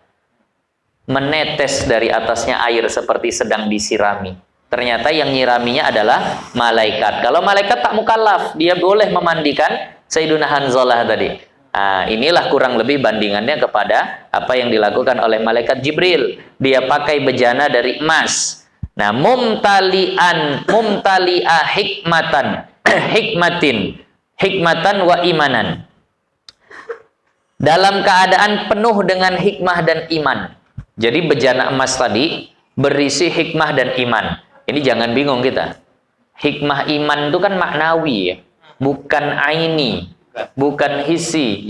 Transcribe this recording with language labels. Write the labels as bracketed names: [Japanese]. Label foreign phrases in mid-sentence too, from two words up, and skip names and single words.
[Malay] Menetes dari atasnya air seperti sedang disirami. Ternyata yang nyiraminya adalah malaikat. Kalau malaikat tak mukallaf, dia boleh memandikan Sayyiduna Hanzalah tadi. Nah, inilah kurang lebih bandingannya kepada apa yang dilakukan oleh malaikat Jibril. Dia pakai bejana dari emas. Nah, [Arabic] ممتلئةً حكمةً، حكمةً وإيماناً. [Malay] Dalam keadaan penuh dengan hikmah dan iman. Jadi bejana emas tadi berisi hikmah dan iman. Ini jangan bingung kita. Hikmah iman itu kan maknawi ya, bukan aini, bukan hissi.